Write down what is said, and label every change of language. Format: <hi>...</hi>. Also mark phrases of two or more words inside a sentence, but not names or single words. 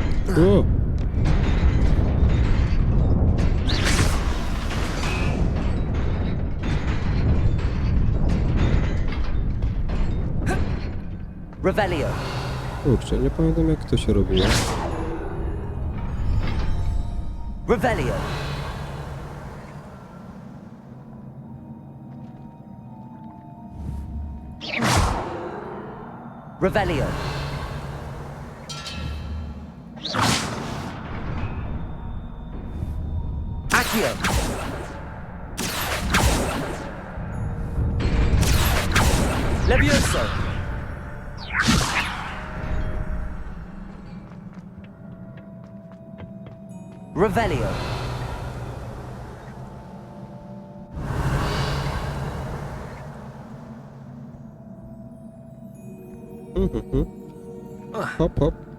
<pl>O! Revelio. Kurczę, nie pamiętam jak to się robiło. Revelio. Revelio. Accio. Levioso. Revelio. Hop, hop.</pl>